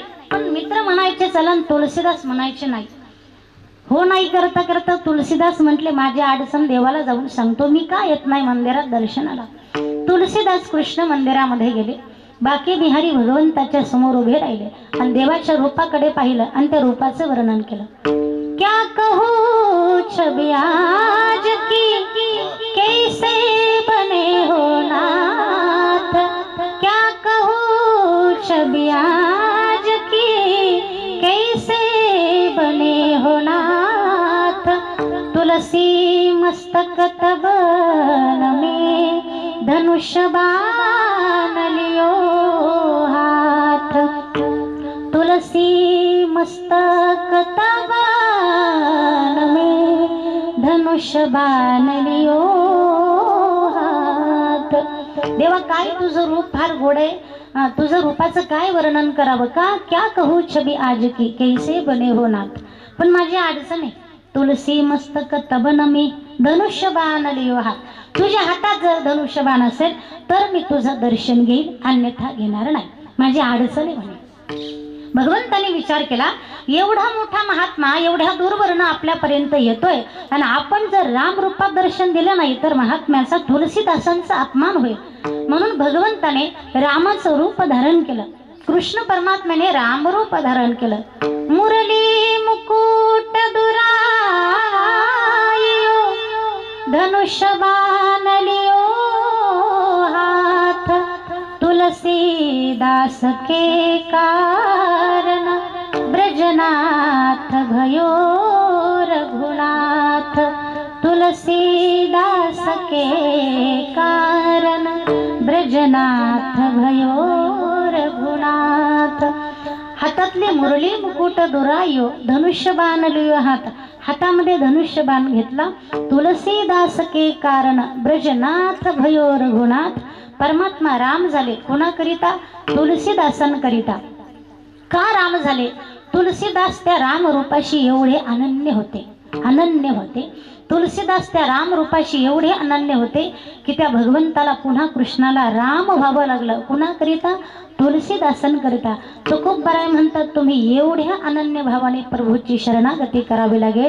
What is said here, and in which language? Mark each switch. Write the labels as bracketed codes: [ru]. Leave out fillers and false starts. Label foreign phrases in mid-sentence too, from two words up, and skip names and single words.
[mr] पण मित्र म्हणायचे चला, तुळशीदास म्हणायचे नाही. हो नाही करता करता तुळशीदास म्हटले माझी अडचण देवाला जाऊन सांगतो, मी का येत नाही मंदिरात दर्शनाला. तुळशीदास कृष्ण मंदिरामध्ये गेले. बाकी बिहारी भगवंताच्या समोर उभे राहिले आणि देवाच्या रूपाकडे पाहिलं आणि त्या रूपाचं वर्णन केलं. [hi] क्या कहूं छबि आज की कैसे बने हो नाथ, क्या कहूं छबि आज की कैसे बने हो नाथ, तुलसी मस्तक तब में धनुष बाण लियो हाथ, तुलसी मस्तक तब में धनुष बाण लियो हाथ. [mr] देवा काय तुझं रूप फार गोड आहे. तुझं रूपाचं काय वर्णन करावं का. [hi] क्या कहू छबी आज की कैसे बने हो नाथ. [mr] पण माझी अडचण आहे. [hi] तुलसी मस्तक तबन मी धनुष्य बाण लियो हात. [mr] तुझ्या हातात जर धनुष्य बाण असेल तर मी तुझं दर्शन घेईल, अन्यथा घेणार नाही. माझी अडचण आहे म्हणे. भगवंताने विचार केला, एवढा मोठा महात्मा एवढ्या दूरवरनं आपल्यापर्यंत येतोय आणि आपण जर राम रूपात दर्शन दिलं नाही तर महात्म्याचा तुलसीदासांचा अपमान होईल. म्हणून भगवंताने रामाचं रूप धारण केलं. कृष्ण परमात्म्याने रामरूप धारण केलं. [hi] मुरली मुकुट दुरायो धनुष्य बाण लियो हाथ, तुलसीदास के कारण ब्रजनाथ भयो रघुनाथ, तुलसीदास के कारण ब्रजनाथ भयो रघुनाथ. हातातले मुरली मुकुट दुरायो धनुष्य बाण लियो हात. [mr] हातामध्ये धनुष्य बाण घेतला. [hi] तुलसीदास के कारण ब्रजनाथ भयो रघुनाथ. [mr] परमात्मा राम झाले. कोणाकरिता. तुलसीदासांकरिता. का राम झाले. तुलसीदास त्या राम रूपाशी एवढे अनन्य होते. अनन्य होते. तुलसीदास त्या राम रूपाशी एवढे अनन्य होते की त्या भगवंताला पुन्हा कृष्णाला राम व्हावं लागलं. कुणाकरिता. तुलसीदासांकरिता. तुकोबाराय म्हणतात तुम्ही एवढ्या अनन्य भावाने प्रभूची शरणागती करावी लागेल.